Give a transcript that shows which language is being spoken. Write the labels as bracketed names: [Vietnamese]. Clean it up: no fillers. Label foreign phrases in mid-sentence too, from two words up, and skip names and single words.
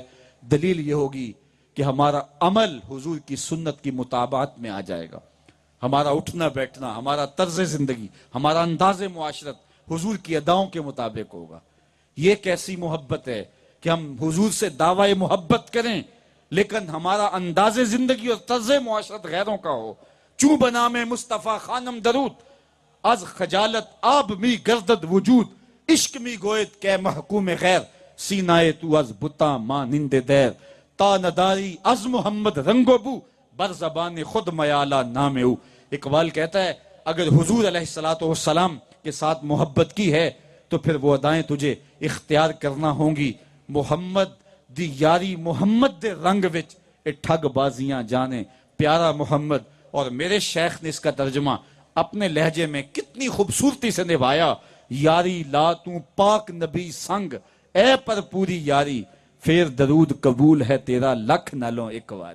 [Urdu] دلیل یہ ہوگی کہ ہمارا عمل حضور کی سنت کی مطابعت میں آ جائے گا، ہمارا اٹھنا بیٹھنا، ہمارا طرز زندگی، ہمارا انداز معاشرت حضور کی اداؤں کے مطابق ہوگا۔ یہ کیسی محبت ہے کہ ہم حضور سے دعوی محبت کریں لیکن ہمارا انداز زندگی اور طرز معاشرت غیروں کا ہو۔ [Persian] چوں بنام مصطفیٰ خانم درود، از خجالت آب می گردد وجود، عشق می گوید کہ محکوم غیر، سینائے تو از بتا مانند دیر، تا نداری از محمد رنگ و بو، بر زبان خود میالا نام او۔ [Urdu] اقبال کہتا ہے اگر حضور [Arabic] علیہ الصلوۃ والسلام [Urdu] کے ساتھ محبت کی ہے تو پھر وہ ادائیں تجھے اختیار کرنا ہوں گی۔ [Punjabi] محمد دی یاری محمد دے رنگ وچ اے ٹھگ بازیاں جانے پیارا محمد۔ [Urdu] اور میرے شیخ نے اس کا ترجمہ اپنے لہجے میں کتنی خوبصورتی سے نبھایا، [Punjabi] یاری لا تو پاک نبی سنگ اے پر پوری یاری، پھر درود قبول ہے تیرا لکھ نالوں ایک واری۔